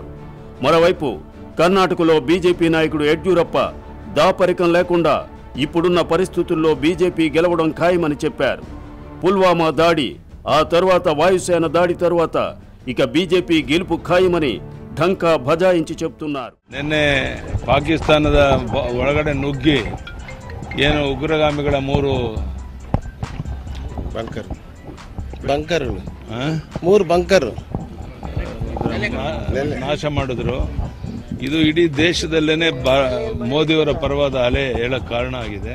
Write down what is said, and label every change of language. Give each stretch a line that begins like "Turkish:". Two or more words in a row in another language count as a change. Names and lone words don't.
Telugu: మరోవైపు కర్ణాటకలో బీజేపీ నాయకుడు యడ్యూరప్ప దాపరికం లేకుండా ఇప్పుడున్న పరిస్థితుల్లో బీజేపీ గెలవడం ఖాయమని చెప్పారు. పుల్వామా దాడి, ఆ తర్వాత వాయుసేన దాడి తరువాత ఇక బీజేపీ గెలుపు ఖాయమని ఢంకా బజాయించి చెప్తున్నారు.
Kannada: నిన్ನೆ ಪಾಕಿಸ್ತಾನದ ಒಳಗಡೆ ನುಗ್ಗಿ ಏನು ಉಗ್ರಗಾಮಿಗಳ 3 ಬಂಕರ್ ನಾಶ ಮಾಡಿದ್ರು. ಇದು ಇಡೀ ದೇಶದಲ್ಲೇನೆ ಮೋದಿಯವರ ಪರವಾದ ಅಲೆ ಹೇಳಕ್ ಕಾರಣ ಆಗಿದೆ.